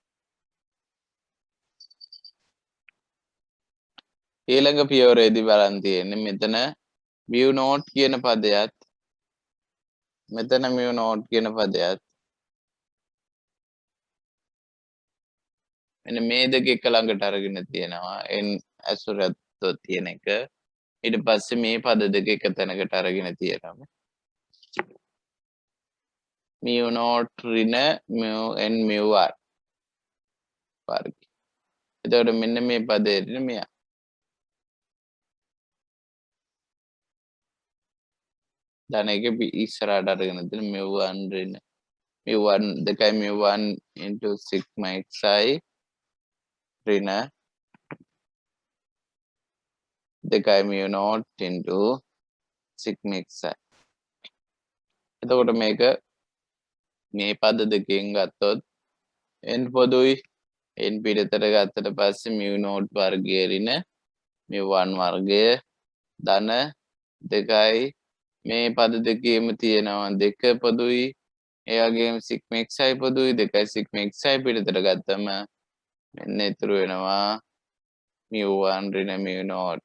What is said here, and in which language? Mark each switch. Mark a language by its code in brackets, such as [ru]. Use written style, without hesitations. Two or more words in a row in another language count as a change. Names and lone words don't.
[si] ඊළඟ පියවරේදී බලන් තියෙන්නේ මෙතන [en] mu not [si] කියන පදයත් මෙතන [en] mu not [si] කියන පදයත් මෙන්න මේ දෙක එක ළඟට අරගෙන තියෙනවා n ඇසුරත් තියෙන එක. ඊට පස්සේ මේ පද දෙක එක තැනකට අරගෙන තියෙනවා. [en] mu not [si] ඍණ [en] mu n mu r [si] වර්ග. එතකොට මෙන්න මේ පදේ ඍණ මෙයා. ධන එක ඉස්සරහට අරගෙන තියෙන mu 1 ඍණ mu 1 දෙකයි [en] mu 1 into sigma xi [si] ඍණ දෙකයි [en] mu not into sigma xi. [si] එතකොට මේක මේ පද දෙකෙන් ගත්තොත් n පොදුයි n පිටතට ගත්තට පස්සේ [en] mu not [si] වර්ගය ඍණ mu 1 වර්ගය ධන දෙකයි මේ පද දෙකේම තියෙනවා දෙක පොදුයි ඒ වගේම [en] sigma xi [si] පොදුයි දෙකයි [en] sigma xi [si] පිටතට ගත්තම මෙන්න ඉතුරු වෙනවා mu 1 ඍණ [en] mu not.